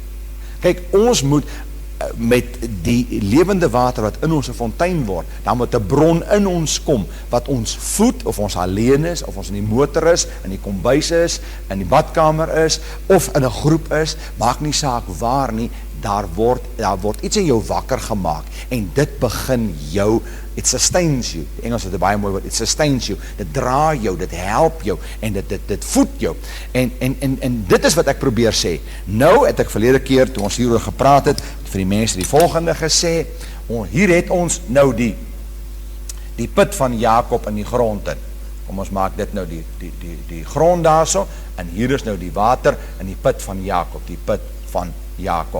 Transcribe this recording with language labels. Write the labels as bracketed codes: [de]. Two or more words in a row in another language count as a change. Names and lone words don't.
[af] Kyk, ons moet met die lewende water wat in ons 'n fontein word, dan moet 'n bron in ons kom, wat ons voed, of ons alleen is, of ons in die motor is, in die kombuis is, in die badkamer is, of in 'n groep is, maak nie saak waar nie, daar word iets in jou wakker gemaak, en dit begin jou, [en] it sustains you, [af] die Engels het 'n baie mooi woord, [en] it sustains you, [af] dit dra jou, dit help jou, en dit voed jou, en dit is wat ek probeer sê. Nou het ek verlede keer, toe ons hieroor gepraat het, vir die mense die volgende gesê, hier het ons nou die put van Jakob in die grond in, kom ons maak dit nou die grond daarso, en hier is nou die water in die put van Jakob, die put van Jakob.